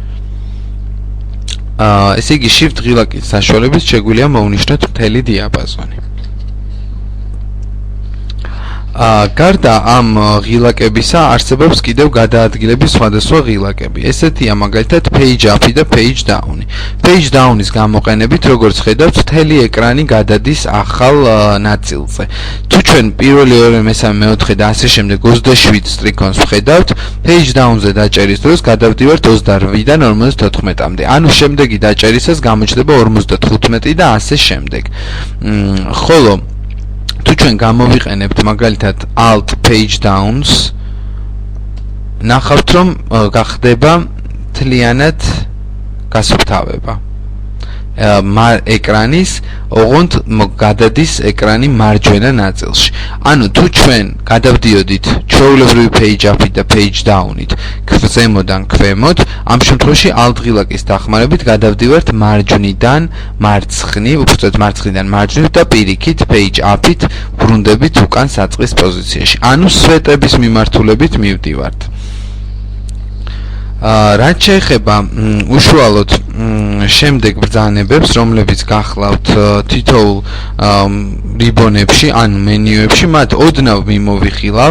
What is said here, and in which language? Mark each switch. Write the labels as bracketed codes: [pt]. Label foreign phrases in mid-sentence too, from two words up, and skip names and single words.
[ka] ესე იგი shift ღილაკის საშუალებით შეგვიძლია მოვნიშნოთ მთელი დიაპაზონი. გარდა ამ ღილაკებისა არსებობს კიდევ გადაადგილების სხვადასხვა ღილაკები. ესეთია მაგალითად [en] page up [ka] და [en] page down. Page down- [ka] ის გამოყენებით, როგორც ხედავთ, მთელი ეკრანი გადადის ახალ ნაწილზე. თუ ჩვენ პირველი, მეორე, მესამე, მეოთხე და ასე შემდეგ 27 სტრიქონს ვხედავთ, [en] page down- [ka] ზე დაჭერის დროს გადავდივართ 28-დან 54-მდე. ანუ შემდეგი დაჭერისას გამოჩნდება 55 და ასე შემდეგ. ხოლო თუ ჩვენ გამოვიყენებთ მაგალითად [en] alt page downs, [ka] ნახავთ რომ გახდება მთლიანად გასუფთავება ეკრანის, ოღონდ გადადის ეკრანი მარჯვენა ნაწილში. ანუ თუ ჩვენ გადავდიოდით ჩვეულებრივი [en] page up [ka] და [en] page down- [ka] ით ზემოდან ქვემოთ, ამ შემთხვევაში alt ღილაკის დახმარებით გადავდივართ მარჯვნიდან მარცხნივ, უბრალოდ მარცხნიდან მარჯვნივ და პირიქით [en] page up- [ka] ით ბრუნდებით უკან საწყის პოზიციაში. ანუ სვეტების მიმართულებით მივდივართ. რაც შეეხება უშუალოდ შემდეგ ბრძანებებს, რომლებიც გახლავთ თითოეულ რიბონებში ან მენიუებში, მათ ოდნავ მიმოვიხილავ.